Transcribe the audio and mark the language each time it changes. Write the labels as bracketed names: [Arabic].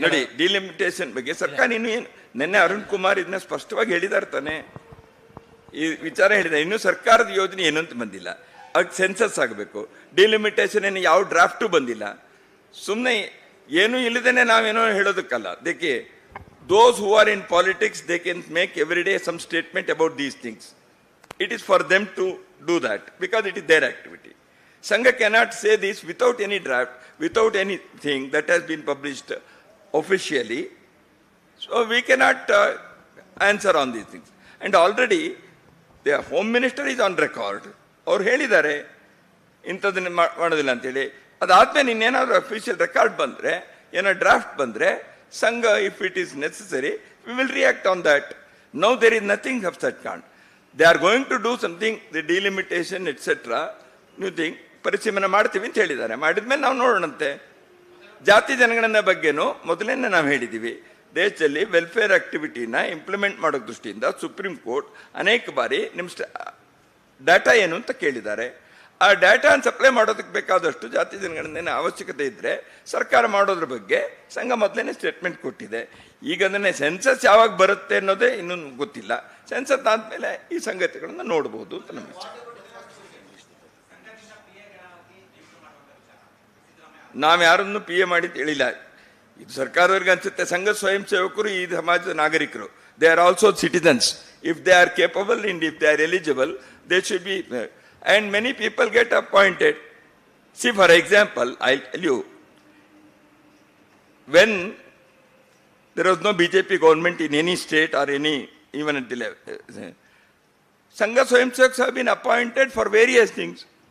[Kannada] ನೋಡಿ, ಡಿಲಿಮಿಟೇಷನ್ ಬಗ್ಗೆ ಸರ್ಕಾರ ಇನ್ನು ಏನು, ನಿನ್ನೆ ಅರುಣ್ ಕುಮಾರ್ ಇದನ್ನ ಸ್ಪಷ್ಟವಾಗಿ ಹೇಳಿದಾರೆ ತಾನೆ, ಈ ವಿಚಾರ ಹೇಳಿದ್ದಾರೆ. ಇನ್ನು ಸರ್ಕಾರದ ಯೋಜನೆ ಏನು ಅಂತ ಬಂದಿಲ್ಲ, ಅದಕ್ಕೆ ಸೆನ್ಸಸ್ ಆಗಬೇಕು. ಡಿಲಿಮಿಟೇಷನ್ ಏನು ಯಾವ ಡ್ರಾಫ್ಟು ಬಂದಿಲ್ಲ, ಸುಮ್ಮನೆ ಏನೂ ಇಲ್ಲದೇನೆ ನಾವೇನೋ ಹೇಳೋದಕ್ಕಲ್ಲ. [Hindi] ದೇಖಿ, [English] those who are in politics, they can make every day some statement about these things. It is for them to do that because it is their activity. Sangha cannot say this without any draft, without anything that has been published officially. So we cannot answer on these things. And already the Home Minister is on record. [Kannada] ಅವ್ರು ಹೇಳಿದ್ದಾರೆ ಇಂಥದನ್ನ ಮಾಡೋದಿಲ್ಲ ಅಂತೇಳಿ. ಅದಾದ್ಮೇಲೆ ಇನ್ನೇನಾದ್ರು official record ಬಂದರೆ, ಏನೋ draft ಬಂದರೆ, ಸಂಘ [English] If it is necessary we will react on that. Now there is nothing of such kind. They are going to do something, the delimitation etcetera new thing [Kannada] ಪರಿಶೀಲನೆ ಮಾಡ್ತೀವಿ ಅಂತ ಹೇಳಿದ್ದಾರೆ. ಮಾಡಿದ್ಮೇಲೆ ನಾವು ನೋಡೋಣಂತೆ. ಜಾತಿ ಜನಗಣನೆ ಬಗ್ಗೆನೂ ಮೊದಲೇನೆ ನಾವು ಹೇಳಿದ್ದೀವಿ, ದೇಶದಲ್ಲಿ ವೆಲ್ಫೇರ್ ಆಕ್ಟಿವಿಟಿನ ಇಂಪ್ಲಿಮೆಂಟ್ ಮಾಡೋ ದೃಷ್ಟಿಯಿಂದ ಸುಪ್ರೀಂ ಕೋರ್ಟ್ ಅನೇಕ ಬಾರಿ ನಿಮ್ಮ ಡಾಟಾ ಏನು ಅಂತ ಕೇಳಿದ್ದಾರೆ. ಆ ಡಾಟಾನ ಸಪ್ಲೈ ಮಾಡೋದಕ್ಕೆ ಬೇಕಾದಷ್ಟು ಜಾತಿ ಜನಗಣನೆ ಅವಶ್ಯಕತೆ ಇದ್ದರೆ ಸರ್ಕಾರ ಮಾಡೋದ್ರ ಬಗ್ಗೆ ಸಂಘ ಮೊದಲೇ ಸ್ಟೇಟ್ಮೆಂಟ್ ಕೊಟ್ಟಿದೆ. ಈಗ ಅದನ್ನೇ ಸೆನ್ಸಸ್ ಯಾವಾಗ ಬರುತ್ತೆ ಅನ್ನೋದೇ ಇನ್ನೂ ಗೊತ್ತಿಲ್ಲ. ಸೆನ್ಸಸ್ ಆದಮೇಲೆ ಈ ಸಂಗತಿಗಳನ್ನು ನೋಡ್ಬೋದು ಅಂತ ನಮ್ಮ ವಿಚಾರ. ನಾವು ಯಾರನ್ನು PA ಮಾಡಿ ಹೇಳಿಲ್ಲ, ಇದು ಸರ್ಕಾರದವ್ರಿಗೆ ಅನ್ಸುತ್ತೆ. ಸಂಘ ಸ್ವಯಂ ಸೇವಕರು ಈ ಸಮಾಜದ ನಾಗರಿಕರು, [English] They are also citizens. If they are capable and if they are eligible, they should be. And many people get appointed. See, for example, I'll tell you, when there was no BJP government in any state or any, even at the level, Sangha Swayamsevaks have been appointed for various things.